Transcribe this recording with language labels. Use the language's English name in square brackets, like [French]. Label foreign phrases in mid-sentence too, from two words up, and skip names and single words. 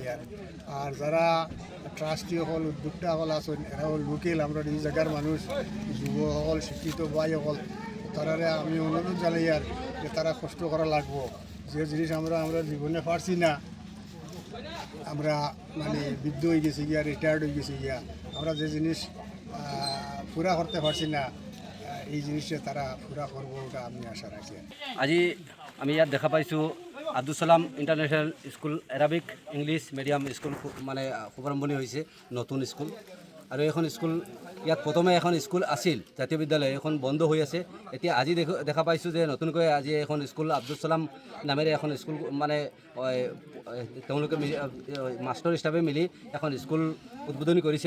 [Bangla] আর যারা ট্রাস্টি সকল উদ্যোক্তা সকল আছেন, এরা লোকেল আমরা এই জায়গার মানুষ, যুবসকল শিক্ষিত ভাই সকল, তারারে আমি অনুরোধ জানাই আর যে তারা কষ্ট করা লাগবো। যে জিনিস আমরা জীবনে পারছি না, আমরা মানে বৃদ্ধ হয়ে গেছি গিয়া, রিটায়ার্ড হয়ে গেছি গিয়া, আমরা যে জিনিস পুরা করতে পারছি না, এই জিনিসটা তারা পুরা করবো, ওটা আমি আশা রাখি। [Assamese] আজি আমি ইয়াত দেখা পাইছোঁ আব্দুল ছালাম ইণ্টাৰনেশ্যনেল স্কুল [English] Arabic English medium school [Assamese] মানে শুভাৰম্ভণি হৈছে, নতুন স্কুল। আৰু এইখন স্কুল ইয়াত প্ৰথমে এখন স্কুল আছিল, জাতীয় বিদ্যালয়, এখন বন্ধ হৈ আছে। এতিয়া আজি দেখা পাইছোঁ যে নতুনকৈ আজি এখন স্কুল আব্দুল ছালাম নামেৰে এখন স্কুল মানে তেওঁলোকে মাষ্টৰ হিচাপে মিলি এখন স্কুল উদ্বোধনী কৰিছে।